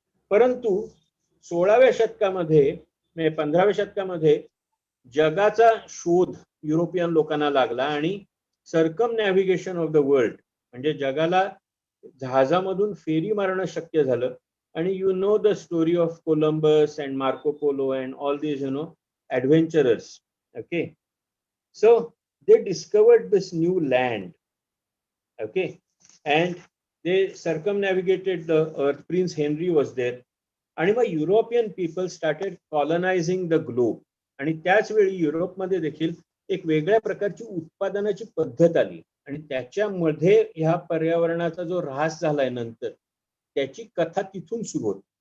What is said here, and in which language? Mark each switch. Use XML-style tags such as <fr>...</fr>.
<mr>परंतु 16व्या शतकामध्ये, 15व्या शतकामध्ये जगाचा शोध युरोपियन लोकांना लागला आणि</mr> <en>circumnavigation of the world,</en> <mr>म्हणजे जगाला जहाजामधून फेरी मारणं शक्य झालं.</mr> <en>आणि you know the story of Columbus and Marco Polo and all these adventurers. Okay, so they discovered this new land. Okay, and they circumnavigated the earth. Prince Henry was there, आणि मग European people started colonising the globe.</en> <mr>आणि त्याच वेळी युरोपमध्ये देखील एक वेगळ्या प्रकारची उत्पादनाची पद्धत आली आणि त्याच्यामध्ये ह्या पर्यावरणाचा जो ऱ्हास झालाय नंतर, त्याची कथा तिथून सुरू होती.</mr>